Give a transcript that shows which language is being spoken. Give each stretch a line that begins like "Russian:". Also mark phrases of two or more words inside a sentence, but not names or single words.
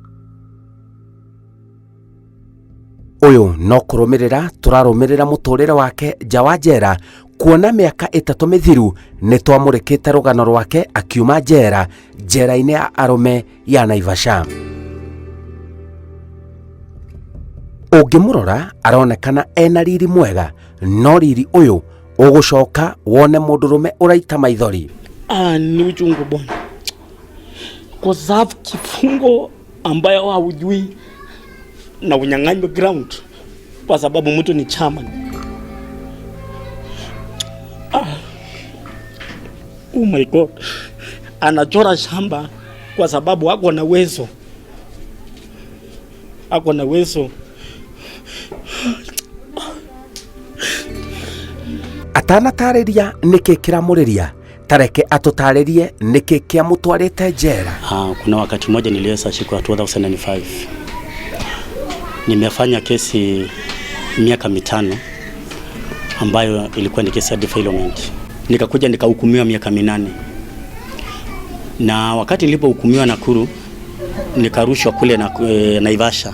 Kikuyu: Uyu no kurumirira turarumirira muturire wake nja wa njera, kuona miaka 3 mithiru ni twamurikite rugano rwake akiuma njera-ini ya arume ya Naivasha. Ungimurora aronekana ena riri mwega, no riri uyu ugucoka wone mudurume uraita maithori.
Swahili: Ni uchungu bwana, kwa sababu kifungo ambayo haujui na unyang'anywa ground kwa sababu mtu ni chairman.
English: Oh my God,
Swahili: anachora shamba kwa sababu ako na uwezo,
Kikuyu: Atanatariria niki kiramuriria, tareke atutaririe niki kiamutwarite njera.
Swahili: Kuna wakati mmoja niliweza shikwa 2005. Nimefanya kesi miaka 5 ambayo ilikuwa ni kesi ya defilement. Nikakuja nikahukumiwa miaka 8. Na wakati nilipohukumiwa Nakuru, nikarushwa kule na Naivasha.